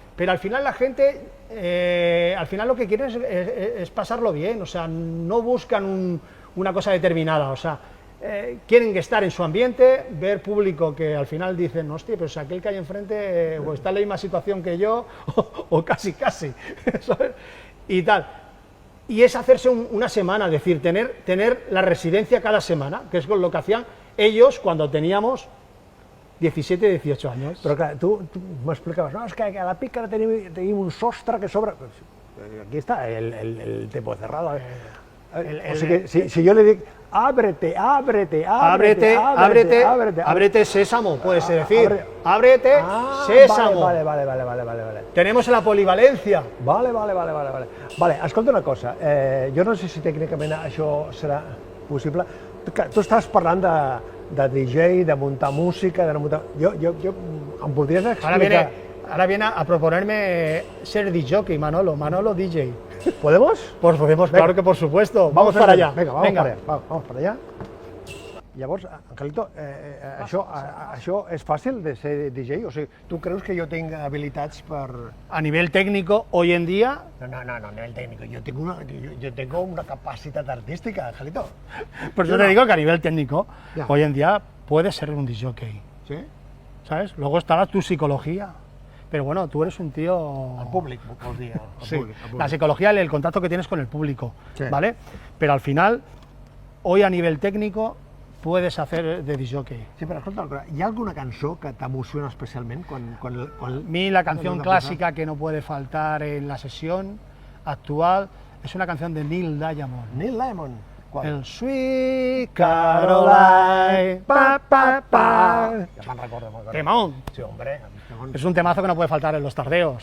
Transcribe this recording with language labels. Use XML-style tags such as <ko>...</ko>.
<es>Pero al final la gente, al final lo que quieren es pasarlo bien, o sea, no buscan una cosa determinada, o sea, quieren estar en su ambiente, ver público que al final dicen, hostia, pero si aquel que hay enfrente o está en la misma situación que yo, o casi, ¿sabes? Y tal. Y es hacerse una semana, es decir, tener la residencia cada semana, que es lo que hacían ellos cuando teníamos 17, 18 anys.</es> <ca>Però clar, tu m'explicaves, no, és que a la pícara tenim un sostre que sobre... Aquí està el tempo cerrado. O sigui, si jo li dic,</ca> <es>ábrete, ábrete, ábrete, ábrete, ábrete, ábrete sésamo, puedes decir, ábrete sésamo. Vale. Tenemos la polivalencia.</es> <ca>Vale, escolta una cosa, jo no sé si tècnicament això serà possible. Tu estàs parlant de DJ, de muntar música, de no muntar... Jo em podries explicar...</ca> <es>Ahora viene a proponerme ser DJ, Manolo DJ. ¿Podemos? Pues podemos, claro que por supuesto. Vamos para allá. Venga, vamos para allá.</es> <ca>Llavors, Angelito, això és fàcil de ser DJ? O sigui, tu creus que jo tinc habilitats per...</ca> <es>A nivel técnico, hoy en día... No, a nivel técnico. Yo tengo una capacidad artística, Angelito. Por eso te digo que a nivel técnico, hoy en día puedes ser un DJ. ¿Sí? ¿Sabes? Luego estará tu psicología. Pero bueno, tú eres un tío...</es> <ca>Al públic, vols dir.</ca> <es>Sí, la psicología, el contacto que tienes con el público, Sí. ¿vale? Pero al final, hoy a nivel técnico, puedes hacer de disjockey.</es> <ca>Sí, però escolta, hi ha alguna cançó que t'emociona especialment quan</ca> <es>A mí la canción clásica que no puede faltar en la sesión actual es una canción de Neil Diamond. Neil Diamond. ¿Cuál? El Sweet Caroline, pa, pa, pa.</es> <ca>Ja me'n recordo.</ca> <es>Temón. Sí, hombre. Es un temazo que no puede faltar en los tardeos.</es>